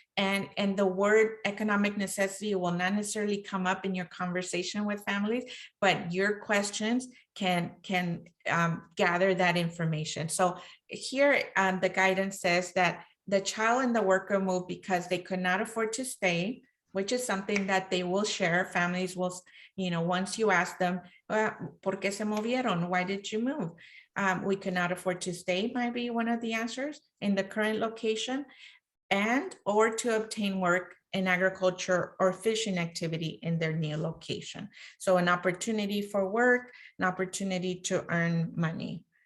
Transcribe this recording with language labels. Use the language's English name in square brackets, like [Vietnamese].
[English] And the word economic necessity will not necessarily come up in your conversation with families, but your questions can gather that information. So here the guidance says that the child and the worker moved because they could not afford to stay, which is something that they will share. Families will, once you ask them, [Spanish] ¿por qué se movieron? [English] Why did you move? We could not afford to stay might be one of the answers in the current location, and or to obtain work in agriculture or fishing activity in their new location. So an opportunity for work, an opportunity to earn money.